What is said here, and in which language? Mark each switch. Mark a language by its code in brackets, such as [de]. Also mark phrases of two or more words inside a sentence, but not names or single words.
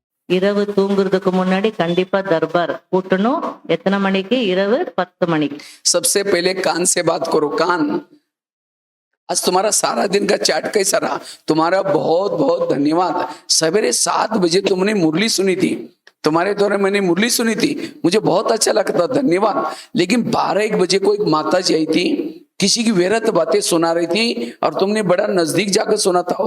[ta] இரவு தூங்குறதுக்கு முன்னாடி கண்டிப்பா தர்பார் கூட்டணும். எத்தனை மணிக்கு? இரவு 10 மணிக்கு. [hi] सबसे पहले कान से बात करो। कान, आज तुम्हारा सारा दिन का चैट कैसा रहा? तुम्हारा बहुत बहुत धन्यवाद। सवेरे 7 बजे तुमने मुरली सुनी थी, तुम्हारे द्वारा मैंने मुरली सुनी थी, मुझे बहुत अच्छा लगता, धन्यवाद। लेकिन 12-1 बजे को एक माता जी आई थी, किसी की व्यर्थ बातें सुना रही थी और तुमने बड़ा नजदीक जाकर सुना था।